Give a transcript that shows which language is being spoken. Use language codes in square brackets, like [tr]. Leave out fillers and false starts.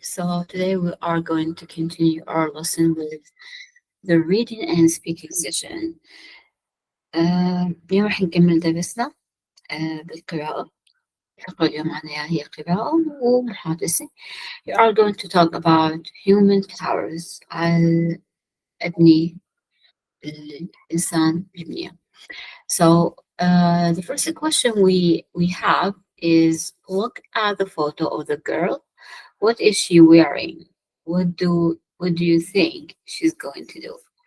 [en] So today we are going to continue our lesson with the reading and speaking session. [ar] اليوم راح نكمل درسنا بالقراءة. الفقرة اليوم معنا هي قراءة ومحادثة. [en] We are going to talk about human powers. [ar] أبني الإنسان ببنية. [en] So the first question we have is look at the photo of the girl. What is she wearing? What do you think she's going to do?